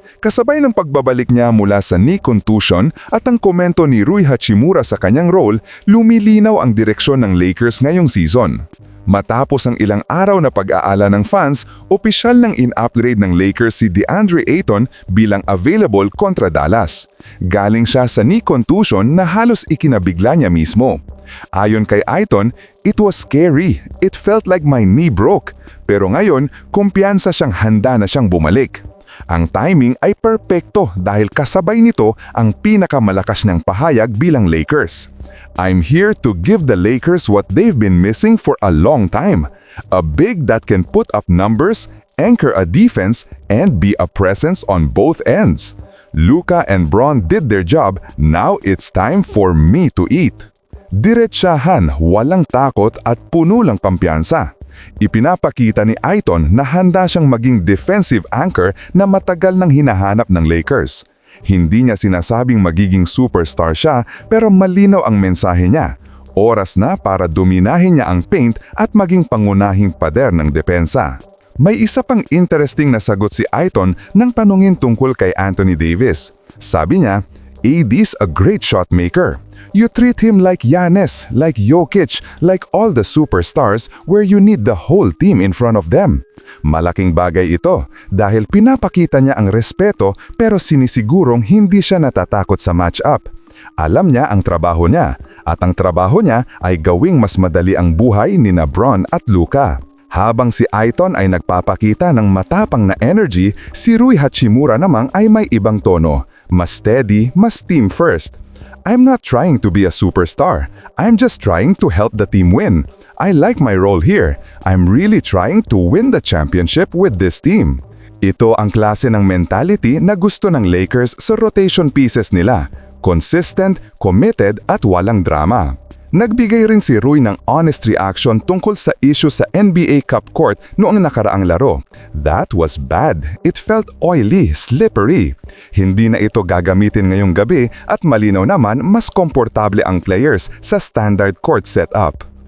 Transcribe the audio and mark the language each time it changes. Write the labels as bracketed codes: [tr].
[tl] Kasabay ng pagbabalik niya mula sa knee contusion at ang komento ni Rui Hachimura sa kanyang role, lumilinaw ang direksyon ng Lakers ngayong season. Matapos ang ilang araw na pag-aala ng fans, opisyal nang in-upgrade ng Lakers si DeAndre Ayton bilang available kontra Dallas. Galing siya sa knee contusion na halos ikinabigla niya mismo. Ayon kay Ayton, [en] "It was scary. It felt like my knee broke." [tl] Pero ngayon, kumpiyansa siyang handa na siyang bumalik. Ang timing ay perpekto dahil kasabay nito ang pinakamalakas niyang pahayag bilang Lakers. [en] "I'm here to give the Lakers what they've been missing for a long time. A big that can put up numbers, anchor a defense, and be a presence on both ends. Luka and Bron did their job, now it's time for me to eat." [tl] Diretsahan, walang takot at puno lang pampiyansa. Ipinapakita ni Ayton na handa siyang maging defensive anchor na matagal nang hinahanap ng Lakers. Hindi niya sinasabing magiging superstar siya pero malinaw ang mensahe niya. Oras na para dominahin niya ang paint at maging pangunahing pader ng depensa. May isa pang interesting na sagot si Ayton nang tanungin tungkol kay Anthony Davis. Sabi niya, [en] "AD's a great shot maker. You treat him like Giannis, like Jokic, like all the superstars where you need the whole team in front of them." [tl] Malaking bagay ito dahil pinapakita niya ang respeto pero sinisigurong hindi siya natatakot sa match-up. Alam niya ang trabaho niya at ang trabaho niya ay gawing mas madali ang buhay ni Bron at Luka. Habang si Ayton ay nagpapakita ng matapang na energy, si Rui Hachimura namang ay may ibang tono. Mas steady, mas team first. [en] "I'm not trying to be a superstar. I'm just trying to help the team win. I like my role here. I'm really trying to win the championship with this team." [tl] Ito ang klase ng mentality na gusto ng Lakers sa rotation pieces nila. Consistent, committed at walang drama. Nagbigay rin si Rui ng honest reaction tungkol sa issue sa NBA Cup court noong nakaraang laro. [en] "That was bad. It felt oily, slippery. [tl] Hindi na ito gagamitin ngayong gabi at malinaw naman mas komportable ang players sa standard court setup."